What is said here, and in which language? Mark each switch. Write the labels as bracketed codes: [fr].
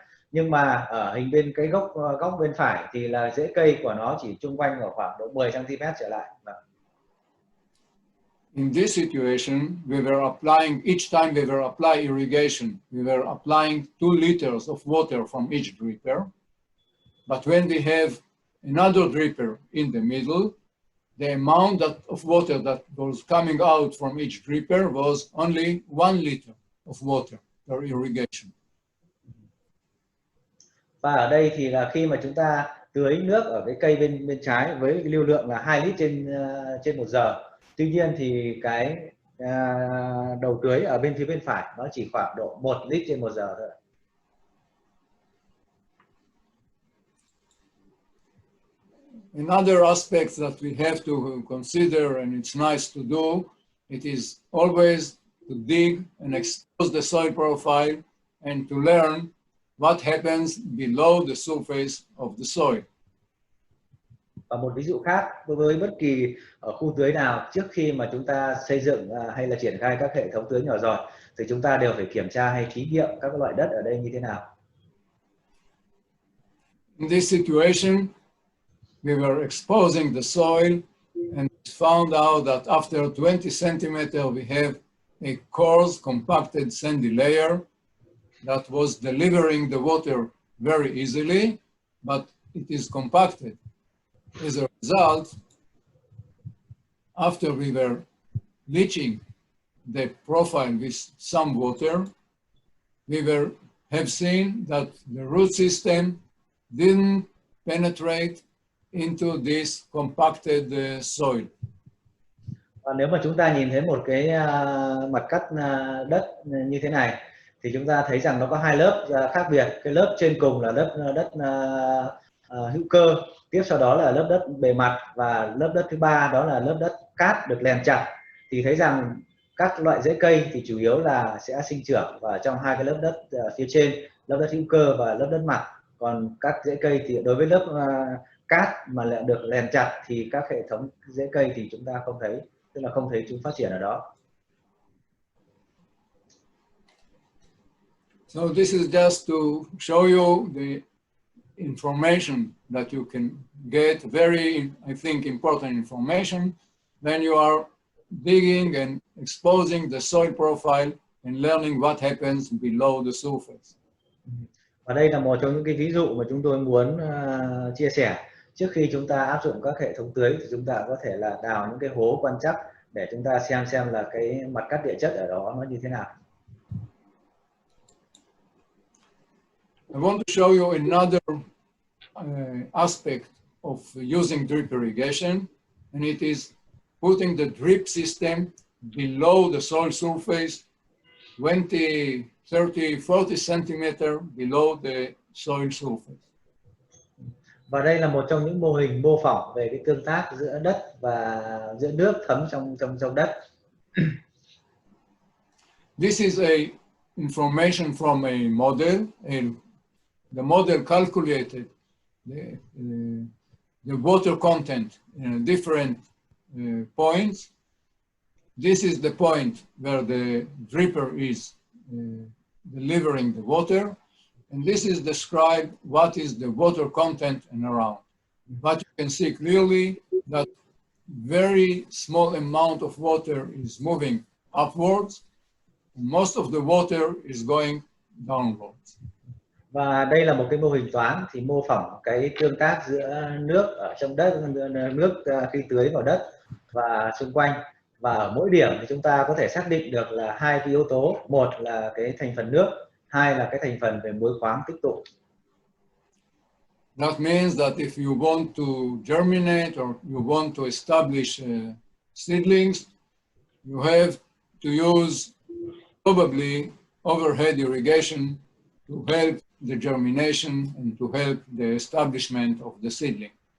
[vi] Nhưng mà ở hình bên cái góc bên phải thì là rễ cây của nó chỉ chung quanh ở khoảng độ 10 cm trở lại. [en] In this situation, we were applying, each time we were applying irrigation, we were applying 2 liters of water from each dripper. But when we have another dripper in the middle, the amount of water that was coming out from each dripper was only 1 liter of water per irrigation. [vi] Và ở đây thì là khi mà chúng ta tưới nước ở cái cây bên trái với cái lưu lượng là 2 lít trên 1 giờ. Tuy nhiên thì cái đầu tưới ở bên phía bên phải nó chỉ khoảng độ 1 lít trên 1 giờ thôi. [en] Another aspect that we have to consider, and it's nice to do, it is always to dig and expose the soil profile and to learn what happens below the surface of the soil. [vi] Và một ví dụ khác, đối với bất kỳ ở khu tưới nào, trước khi mà chúng ta xây dựng hay là triển khai các hệ thống tưới nhỏ giọt thì chúng ta đều phải kiểm tra hay thí nghiệm các loại đất ở đây như thế nào. [en] In this situation, we were exposing the soil and found out that after 20 centimeters we have a coarse compacted sandy layer that was delivering the water very easily, but it is compacted. As a result, after we were leaching the profile with some water, we have seen that the root system didn't penetrate into this compacted soil. [vi] Và nếu mà chúng ta nhìn thấy một cái mặt cắt đất như thế này thì chúng ta thấy rằng nó có 2 lớp khác biệt. Cái lớp trên cùng là đất hữu cơ, tiếp sau đó là lớp đất bề mặt, và lớp đất thứ ba đó là lớp đất cát được lèn chặt. Thì thấy rằng các loại rễ cây thì chủ yếu là sẽ sinh trưởng và trong 2 cái lớp đất phía trên, lớp đất hữu cơ và lớp đất mặt. Còn các rễ cây thì đối với lớp cát mà lại được lèn chặt thì các hệ thống rễ cây thì chúng ta không thấy, tức là không thấy chúng phát triển ở đó. [en] So this is just to show you the information that you can get, very, I think, important information when you are digging and exposing the soil profile and learning what happens below the surface. [vi] Và đây là một trong những cái ví dụ mà chúng tôi muốn chia sẻ. Trước khi chúng ta áp dụng các hệ thống tưới thì chúng ta có thể là đào những cái hố quan trắc để chúng ta xem là cái mặt cắt địa chất ở đó nó như thế nào. [en] I want to show you another aspect of using drip irrigation, and it is putting the drip system below the soil surface, 20, 30, 40 centimeters below the soil surface. [vi] Và đây là một trong những mô hình mô phỏng về cái tương tác giữa đất và giữa nước thấm trong đất. [en] This is a information from a model, and the model calculated the water content in different points. This is the point where the dripper is delivering the water, and this is described what is the water content and around. But you can see clearly that very small amount of water is moving upwards, and most of the water is going downwards. [vi] Và đây là một cái mô hình toán thì mô phỏng cái tương tác giữa nước ở trong đất, nước khi tưới vào đất và xung quanh. Và ở mỗi điểm thì chúng ta có thể xác định được là 2 cái yếu tố, một là cái thành phần nước, 2 là cái thành phần về muối khoáng tích tụ. [en] That means that if you want to germinate or you want to establish seedlings, you have to use probably overhead irrigation to help the germination and to help the establishment of the seedling.